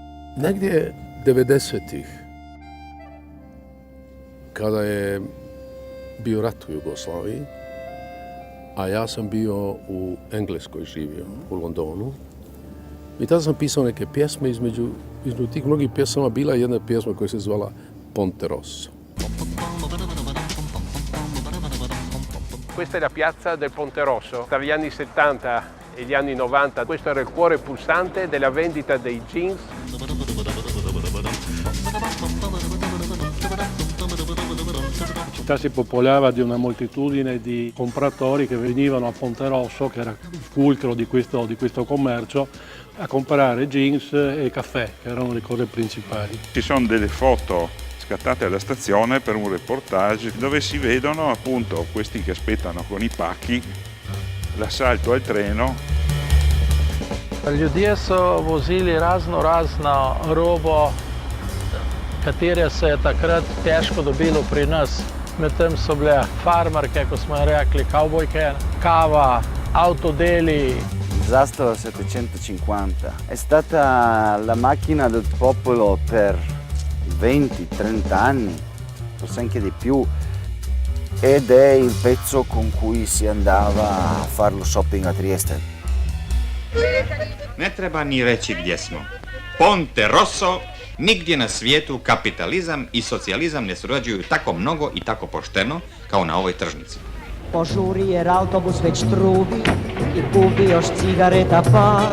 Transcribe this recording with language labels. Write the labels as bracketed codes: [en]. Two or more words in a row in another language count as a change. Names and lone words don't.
[hr] Negdje 90-ih, kada je bio rat u Jugoslaviji, a ja sam bio u Engleskoj živio, u Londonu, i tada sam pisao neke pjesme, između tih mnogih pjesama bila je jedna pjesma koja se zvala Ponte Rosso. [it] Questa è la piazza del Ponte Rosso. Tra gli anni 70 e gli anni 90 questo era il cuore pulsante della vendita dei jeans. La città si popolava di una moltitudine di compratori che venivano a Ponte Rosso, che era il fulcro di questo commercio, a comprare jeans e caffè, che erano le cose principali. Ci sono delle foto scattate alla stazione per un reportage dove si vedono appunto questi che aspettano con i pacchi l'assalto al treno. [sl] Ljudje so vozili razno robo, katere se je takrat težko dobilo pri nas. Medtem so bile farmarke, ko smo rekli, kavbojke, kava, avtodeli. [it] Zastava 750 è stata la macchina del popolo per 20-30 anni, forse anche di più, ed è il pezzo con cui si andava a fare lo shopping a Trieste. [hr] Ne treba ni reći gdje smo. Ponte Rosso, nigdje na svijetu kapitalizam i socijalizam ne surađuju tako mnogo i tako pošteno kao na ovoj tržnici. Požuri jer autobus već trubi i kupi još cigareta par.